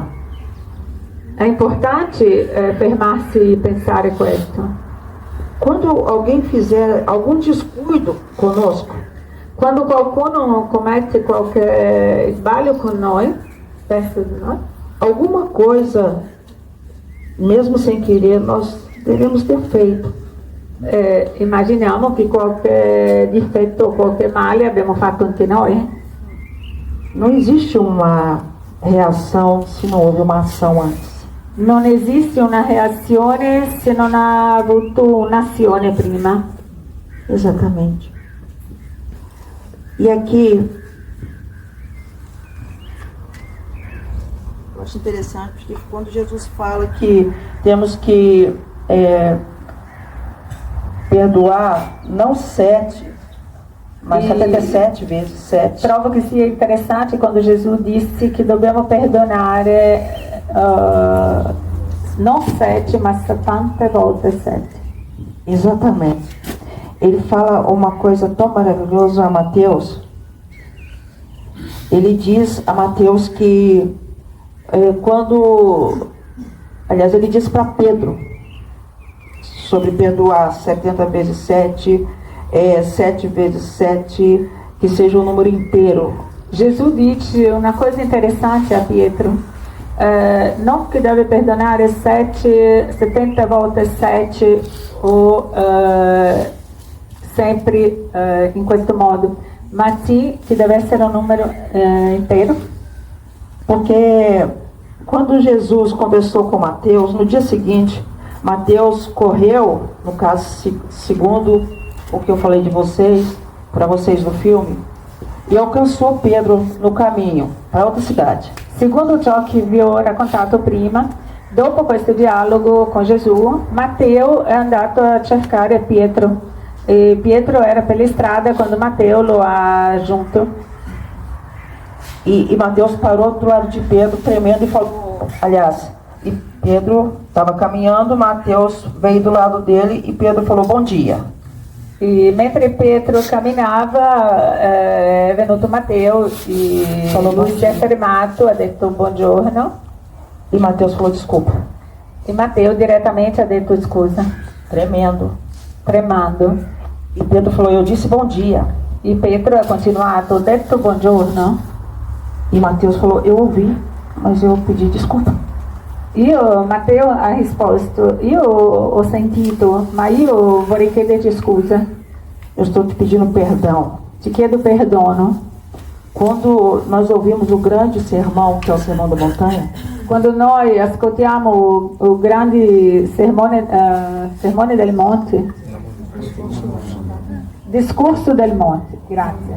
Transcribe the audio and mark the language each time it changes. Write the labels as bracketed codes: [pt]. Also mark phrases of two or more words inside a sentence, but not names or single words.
[it] È importante fermarsi e pensare questo. [pt] Quando alguém fizer algum descuido conosco, [it] Quando qualcuno commette qualche sbaglio con noi, verso di noi, [pt] alguma coisa, mesmo sem querer, nós devemos ter feito. [it] immaginiamo che qualche difetto o qualche male abbiamo fatto anche noi. [pt] Não existe uma reação se não houve uma ação antes. [it] Non esiste una reazione se non ha avuto un'azione prima. [pt] Exatamente. E aqui, Eu acho interessante porque quando Jesus fala que temos que perdoar não 7, mas 77 vezes 7. [it] Trovo che sia interessante quando Gesù disse che dobbiamo perdonare non 7, ma 70 volte 7. [pt] exatamente. Ele fala uma coisa tão maravilhosa a Mateus. Ele diz a Mateus que aliás, ele diz para Pedro sobre perdoar 70 vezes 7, 7 vezes 7, que seja um número inteiro. [it] Gesù dice una cosa interessante a Pietro, non che deve perdonare 70 volte 7 o sempre in questo modo, ma sì che deve essere un numero intero. [pt] Porque quando Jesus conversou com Mateus, no dia seguinte, Mateus correu, no caso, segundo o que eu falei de vocês, para vocês no filme, e alcançou Pedro no caminho para outra cidade. [it] Secondo ciò che vi ho raccontato prima, dopo questo dialogo con Gesù, Matteo è andato a cercare Pietro. E Pietro era per strada quando Matteo lo ha raggiunto. [pt] E Mateus parou do lado de Pedro, tremendo, e falou, aliás, e Pedro estava caminhando, Mateus veio do lado dele e Pedro falou, bom dia. [it] E mentre Pietro camminava è venuto Matteo e lui si è fermato, ha detto buongiorno. [pt] E Mateus falou, desculpa. [it] E Matteo direttamente ha detto scusa, tremando. [pt] E Pedro falou, eu disse bom dia. [it] E Pietro ha continuato, ho detto buongiorno. [pt] E Mateus falou, eu ouvi, mas eu pedi desculpa. [it] Matteo ha risposto, io ho sentito, ma io vorrei chiederti scusa. [pt] Eu estou te pedindo perdão. [it] Ti chiedo perdono. [pt] Quando nós ouvimos o grande sermão, que é o Sermão da Montanha, [it] Quando noi ascoltiamo o grande sermone del monte, discorso del monte, grazie.